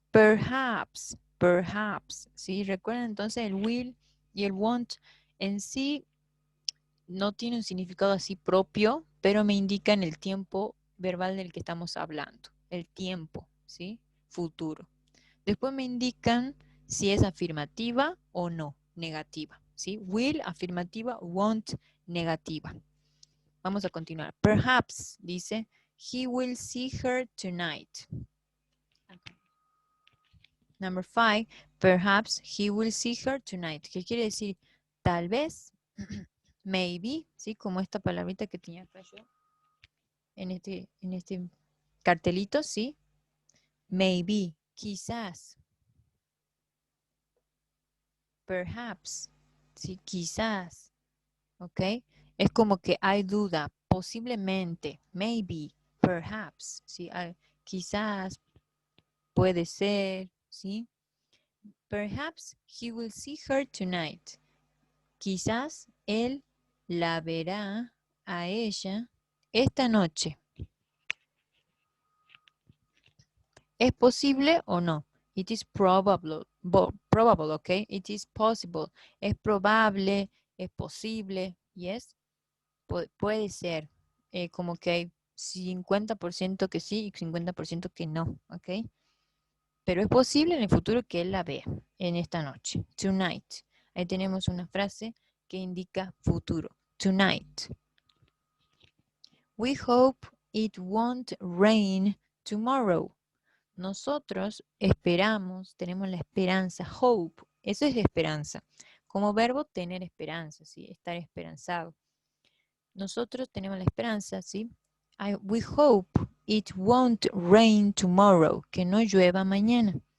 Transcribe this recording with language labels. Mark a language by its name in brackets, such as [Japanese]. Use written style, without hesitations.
[English] Perhaps. Perhaps. [Spanish] ¿Sí? Recuerden entonces el will y el want en sí no tiene un significado así propio, pero me indican el tiempo verbal del que estamos hablando. El tiempo, ¿sí? Futuro. Después me indican si es afirmativa o no, negativa, ¿sí? Will, afirmativa, want, negativa. Vamos a continuar. [English] Perhaps, [Spanish] dice, [English] he will see her tonight. Number 5, perhaps he will see her tonight. [Spanish] ¿Qué quiere decir? Tal vez, [English] maybe, [Spanish] ¿sí? Como esta palabrita que tenía acá yo en este cartelito, ¿sí? Maybe, quizás. Perhaps, ¿sí? Quizás, ¿ok? Es como que hay duda, posiblemente, [English] maybe, perhaps, [Spanish] ¿sí? Quizás, puede ser, ¿sí? [English] Perhaps he will see her tonight. [Spanish] Quizás él la verá a ella esta noche. ¿Es posible o no? [English] It is probable, probable, okay? It is possible. [Spanish] Es probable, es posible, yes? Puede ser. Como que hay 50% que sí y 50% que no, ¿ok? Pero es posible en el futuro que él la vea en esta noche. [English] Tonight. [Spanish] Ahí tenemos una frase que indica futuro. [English] Tonight. We hope it won't rain tomorrow. [Spanish] Nosotros esperamos, tenemos la esperanza, hope, eso es esperanza. Como verbo, tener esperanza, ¿sí? Estar esperanzado. Nosotros tenemos la esperanza, ¿sí? [English] We hope it won't rain tomorrow, [Spanish] que no llueva mañana.